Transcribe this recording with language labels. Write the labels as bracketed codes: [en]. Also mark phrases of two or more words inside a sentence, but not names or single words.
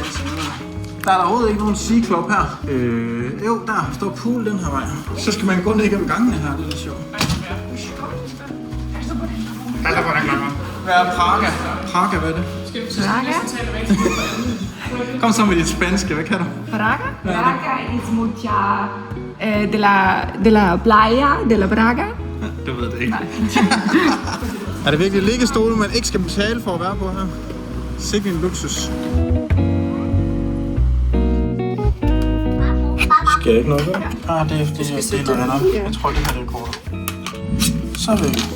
[da] Der er der overhovedet ikke nogen Sea Club her. Jo, der står pool den her vej. Så skal man gå ned igennem gangene her. Det er lidt sjovt. Hvad er Praga? Praga, hvad er det? Praga? Kom så med dit spanske, hvad kan du? Praga? [es] Praga is mucha de la playa de la Praga. [da] Du ved det ikke. Er det virkelig liggestole, man ikke skal betale for at være på her? Sikke en luksus. Skal jeg ikke noget gøre? Ah, det er noget andet. Jeg tror, det her det er kortet. Så vil vi.